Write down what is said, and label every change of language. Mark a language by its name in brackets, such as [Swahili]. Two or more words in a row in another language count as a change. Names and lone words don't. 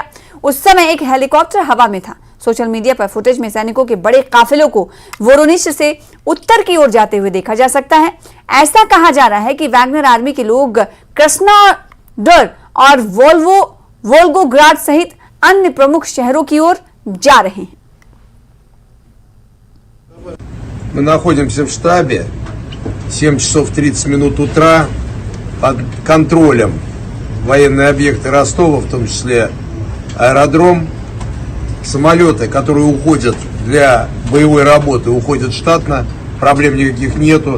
[Hindi] उस समय एक हेलीकॉप्टर हवा में था। सोशल मीडिया पर फुटेज में सैनिकों के बड़े काफिलों को वोरोनिश से उत्तर की ओर जाते हुए देखा जा सकता है। ऐसा कहा जा रहा है कि वैगनर आर्मी के लोग कृष्णोदर और वोल्गोग्राड सहित अन्य प्रमुख शहरों की ओर जा रहे हैं। [Russian] Мы находимся в штабе, 7 часов 30 минут утра, под контролем военные объекты Ростова, в том числе аэродром. Самолеты, которые уходят для боевой работы, уходят штатно, проблем никаких нету.